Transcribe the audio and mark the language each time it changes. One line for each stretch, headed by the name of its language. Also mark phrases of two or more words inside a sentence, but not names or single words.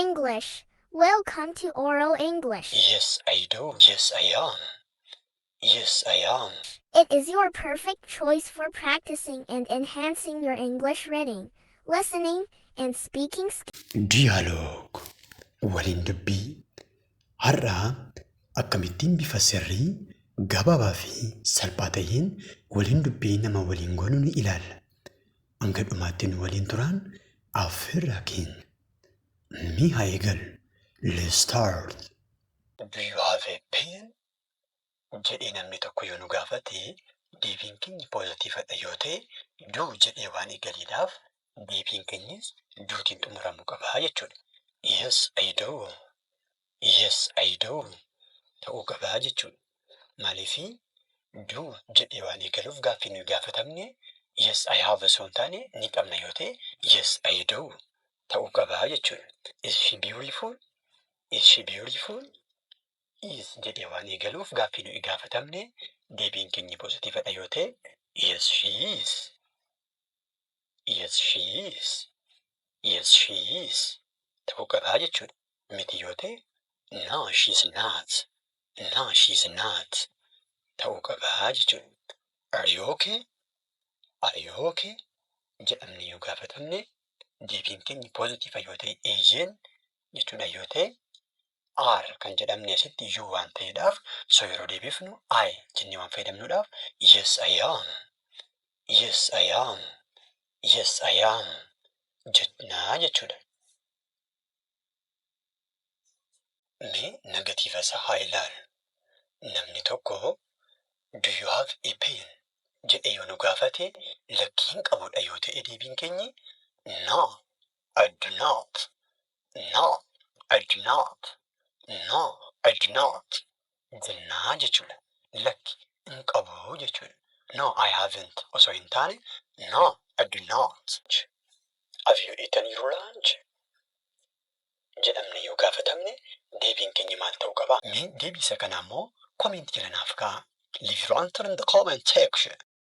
English: English. Welcome to Oral English. Yes, I do. Yes, I am. Yes, I am. It is your perfect choice for practicing and enhancing your English reading, listening, and speaking skills.
Oromo: Dialogue waliin dubbii har'aa akkamittiin bifa sirrii gabaabaa fi salphaa ta'een waliin dubbii nama waliin goonuu ni ilaalla. Hanga dhumaatti nu waliin turaan affeerraa keenya. Mee haa eegallu.
English: Let's start. Do you have a pen?
Oromo: jedhee namni tokko yoo nu gaafate deebiin keenya poozitiividha yoo ta'e duu jedhee waan eegaliidhaaf deebiin keenyas duutiin xumuramuu qaba jechuudha.
English: Yes, I do. Yes, I do.
Oromo: ta'uu qaba jechuudha. Maaliifi duu jedhee waan eegaluuf gaaffii nuyi gaafatamne
English: yes, I have
Oromo: osoo hin taane ni qabna yoo ta'e
English: yes, I do.
Oromo: ta'uu qaba jechuudha.
English: Is she beautiful? Is she beautiful?
Oromo: Is jedhee waan eegaluuf gaaffii nuyi gaafatamne deebiin keenya poozitiividha yoo ta'e
English: yes, she is. Yes, she is. Yes, she is.
Oromo: ta'uu qaba jechuudha. Miti yoo ta'e
English: no, she's not. No, she's not.
Oromo: ta'uu qaba jechuudha.
English: Are you okay? Are you okay?
Oromo: jedhamne yoo gaafatamne deebiin keenya poozitiiva yoo ta'e eeyyeen jechuudha yoo ta'e are kan jedhamne asitti you waan ta'eedhaaf so yeroo deebifnu I jennee waan fayyadamnuudhaaf
English: yes, I am. Yes, I am. Yes, I am.
Oromo: jennaa jechuudha. Mee negatiiva isaa haa ilaalu. Namni tokko
English: do you have a pen?
Oromo: jedhee yoo nu gaafate lakkiin qabudha yoo ta'e deebiin keenyi
English: no, I do not. No, I do not. No, I do not.
Oromo: jennaa jechuudha. Lakki hin qabu jechuudha.
English: No, I haven't
Oromo: osoo hin taane
English: no, I do not. Have you eaten your lunch?
Oromo: jedhamne yoo gaafatamne deebiin keenya maal ta'uu qaba? Mee deebisa kana immoo comment jala naaf kaa'aa.
English: Leave your answer in the comment section.